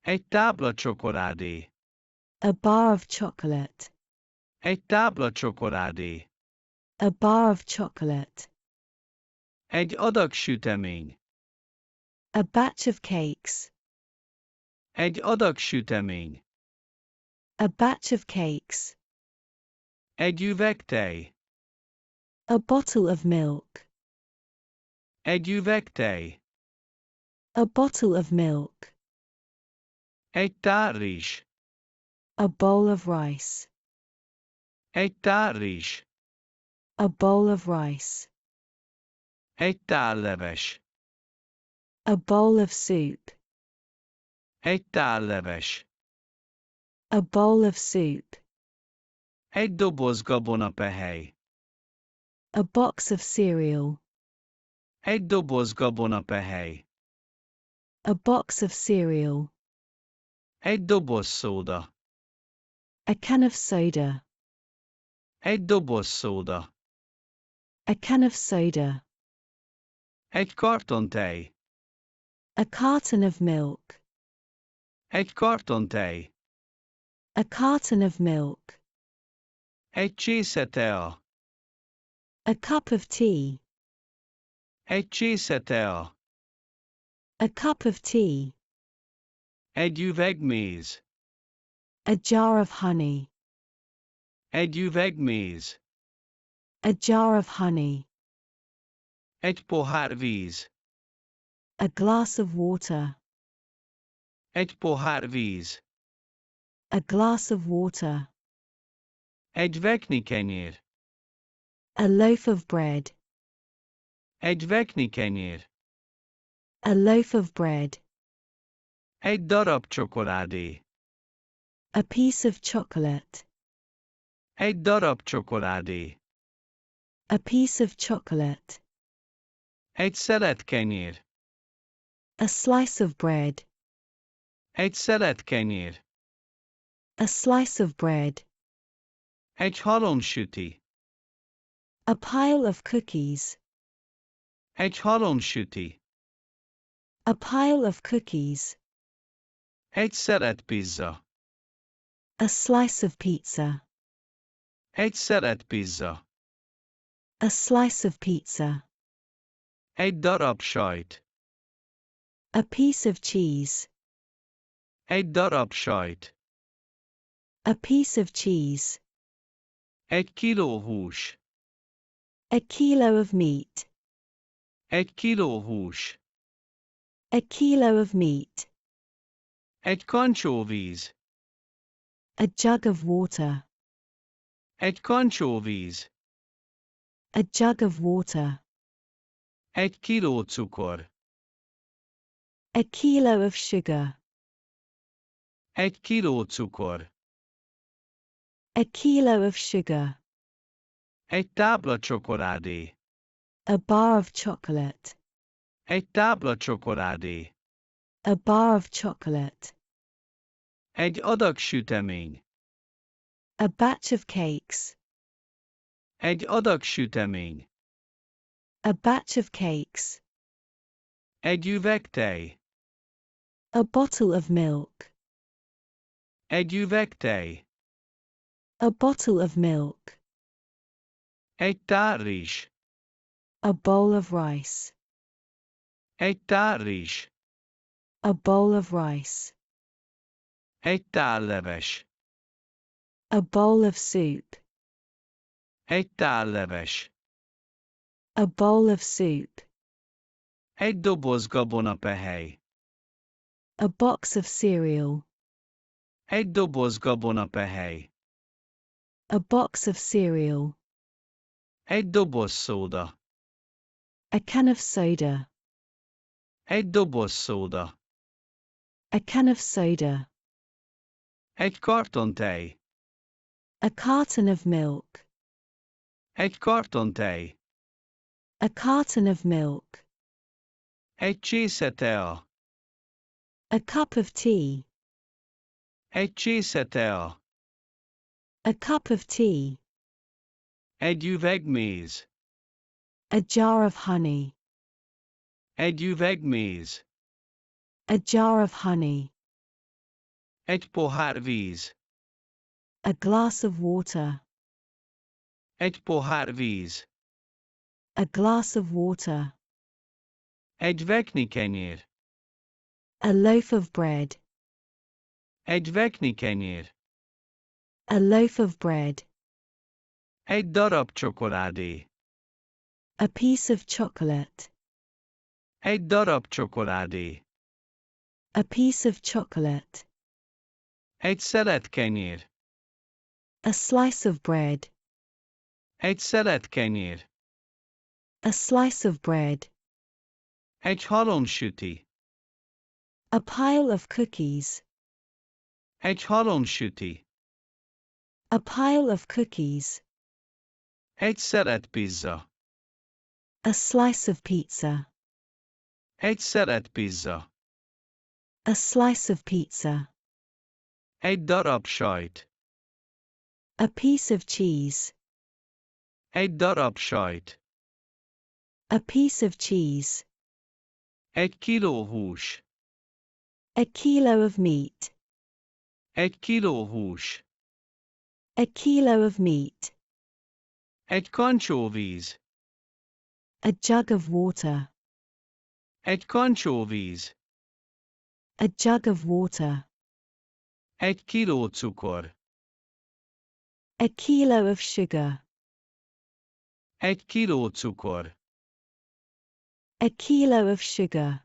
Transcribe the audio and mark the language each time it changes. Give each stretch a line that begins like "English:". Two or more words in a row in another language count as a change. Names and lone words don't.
Hungarian: Egy tábla csokoládé.
English: A bar of chocolate.
Hungarian: Egy tábla csokoládé.
English: A bar of chocolate.
Hungarian: Egy adag sütemény.
English: A batch of cakes.
Hungarian: Egy adag sütemény.
English: A batch of cakes.
Hungarian: Egy üveg tej.
English: A bottle of milk.
Hungarian: Egy üveg tej.
English: A bottle of milk.
Hungarian: Egy tál rizs.
English: A bowl of rice.
Hungarian: Egy tál rizs.
English: A bowl of rice.
Hungarian: Egy tál leves.
English: A bowl of soup.
Hungarian: Egy tál leves.
English: A bowl of soup.
Hungarian: Egy doboz gabonapehely.
English: A box of cereal.
Hungarian: Egy doboz gabonapehely.
English: A box of cereal.
Hungarian: Egy doboz szóda.
English: A can of soda.
Hungarian: Egy doboz szóda.
English: A can of soda.
Hungarian: Egy karton tej.
English: A carton of milk.
Hungarian: Egy karton tej.
English: A carton of milk.
Hungarian: Egy csésze tea.
English: A cup of tea.
Hungarian: Egy csésze tea.
English: A cup of tea.
Hungarian: Egy üveg méz.
English: A jar of honey.
Hungarian: Egy üveg méz.
English: A jar of honey.
Hungarian: Egy pohár víz.
English: A glass of water.
Hungarian: Egy pohár víz.
English: A glass of water.
Hungarian: Egy vekni kenyér.
English: A loaf of bread.
Hungarian: Egy vekni kenyér.
English: A loaf of bread.
Hungarian: Egy darab csokoládé.
English: A piece of chocolate.
Hungarian: Egy darab csokoládé.
English: A piece of chocolate.
Hungarian: Egy szelet kenyér.
English: A slice of bread.
Hungarian: Egy szelet kenyér.
English: A slice of bread.
Hungarian: Egy halomsüti.
English: A pile of cookies.
Hungarian: Egy halomsüti.
English: A pile of cookies.
Hungarian: Egy szelet pizza.
English: A slice of pizza.
Hungarian: Egy szelet pizza.
English: A slice of pizza.
Hungarian: Egy darab sajt.
English: A piece of cheese.
Hungarian: Egy darab sajt.
English: A piece of cheese.
Hungarian: Egy kiló hús.
English: A kilo of meat.
Hungarian: Egy kiló hús.
English: A kilo of meat.
Hungarian: Egy kancsóvíz.
English: A jug of water.
Hungarian: Egy kancsóvíz.
English: A jug of water.
Hungarian: Egy kiló cukor.
English: A kilo of sugar.
Hungarian: Egy kiló cukor.
English: A kilo of sugar.
Hungarian: Egy tábla csokoládé.
English: A bar of chocolate.
Hungarian: Egy tábla csokoládé.
English: A bar of chocolate.
Hungarian: Egy adag sütemény.
English: A batch of cakes.
Hungarian: Egy adag sütemény.
English: A batch of cakes.
Hungarian: Egy üveg tej.
English: A bottle of milk.
Hungarian: Egy üveg tej.
English: A bottle of milk.
Hungarian: Egy tál rizs.
English: A bowl of rice.
Hungarian: Egy tál rizs.
English: A bowl of rice.
Hungarian: Egy tál leves.
English: A bowl of soup.
Hungarian: Egy tál leves.
English: A bowl of soup.
Hungarian: Egy doboz gabonapehely.
English: A box of cereal.
Hungarian: Egy doboz gabonapehely.
English: A box of cereal.
Hungarian: Egy doboz szóda.
English: A can of soda.
Hungarian: Egy doboz szóda.
English: A can of soda.
Hungarian: Egy karton tej.
English: A carton of milk.
Hungarian: Egy karton tej.
English: A carton of milk.
Hungarian: Egy csésze tea.
English: A cup of tea.
Hungarian: Egy csésze tea.
English: A cup of tea.
Hungarian: Egy üveg méz.
English: A jar of honey.
Hungarian: Egy üveg méz.
English: A jar of honey.
Hungarian: Egy pohár víz.
English: A glass of water.
Hungarian: Egy pohár víz.
English: A glass of water.
Hungarian: Egy vekni kenyér.
English: A loaf of bread.
Hungarian: Egy vekni kenyér.
English: A loaf of bread.
Hungarian: Egy darab csokoládé.
English: A piece of chocolate.
Hungarian: Egy darab csokoládé.
English: A piece of chocolate.
Hungarian: Egy szelet kenyér.
English: A slice of bread.
Hungarian: Egy szelet kenyér.
English: A slice of bread.
Hungarian: Egy halomsüti.
English: A pile of cookies.
Hungarian: Egy halomsüti.
English: A pile of cookies.
Hungarian: Egy szelet pizza.
English: A slice of pizza.
Hungarian: Egy szelet pizza.
English: A slice of pizza.
Hungarian: Egy darab sajt.
English: A piece of cheese.
Hungarian: Egy darab sajt.
English: A piece of cheese.
Hungarian: Egy kiló hús.
English: A kilo of meat.
Hungarian: Egy kiló hús.
English: A kilo of meat.
Hungarian: Egy kancsóvíz.
English: A jug of water.
Hungarian: Egy kancsóvíz.
English: A jug of water.
Hungarian: Egy kiló cukor.
English: A kilo of sugar.
Hungarian: Egy kiló cukor.
English: A kilo of sugar.